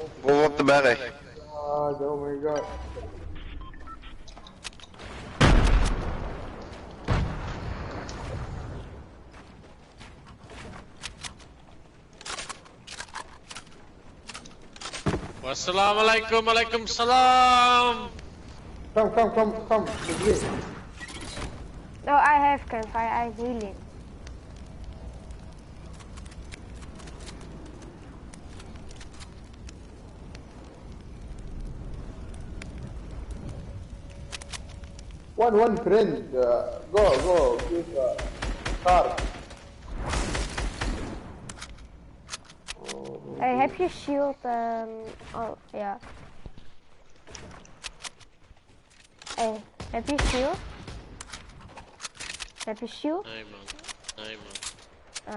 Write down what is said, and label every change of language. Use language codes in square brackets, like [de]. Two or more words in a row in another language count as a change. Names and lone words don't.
[nl] Boven op de berg. [en] Oh my god. [ar] والسلام عليكم، عليكم السلام. [en] Come. No, I have campfire, I have healing. One friend. Go. Give car. [nl] Hey, heb je shield? Oh, ja. Hey, heb je shield? Heb je shield? Nee man. Ah,